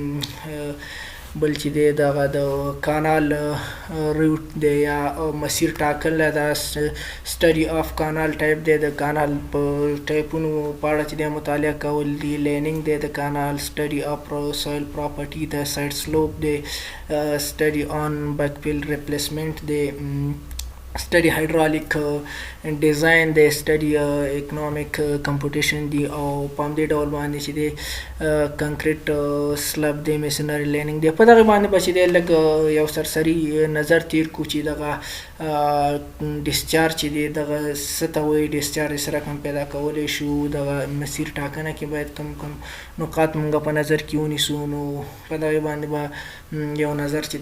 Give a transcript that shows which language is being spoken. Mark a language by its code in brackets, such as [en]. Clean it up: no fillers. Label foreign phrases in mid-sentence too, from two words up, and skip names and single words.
[ps] بل چې دی دغه د کانال روټ دی یا مسیر ټاکل دا [en] study of canal type [ps] دی د کانال په ټایپونو په اړه چې دی مطالعه کول دي لینینګ دی د کانال [en] study of soil property [ps] د [en] side slope [ps] دی [en] study on backfill replacement [ps] دی [en] study hydraulic design [ps] دی [en] study economic computation [ps] دی او په همدې ډول باندې چې دی [en] concrete slab [ps] دی [en] masonry lining [ps] دی په دغه باندې به چې دی لږ یو سرسري نظر تیر کړو چې دغه ډسچارج چې دی دغه څه ته وایي ډسچارج سره کوم پیدا کولی شو دغه مسیر ټاکنه کې باید کوم کوم نقاط موږ په نظر کې ونیسو نو په دغې باندې به یو نظر چې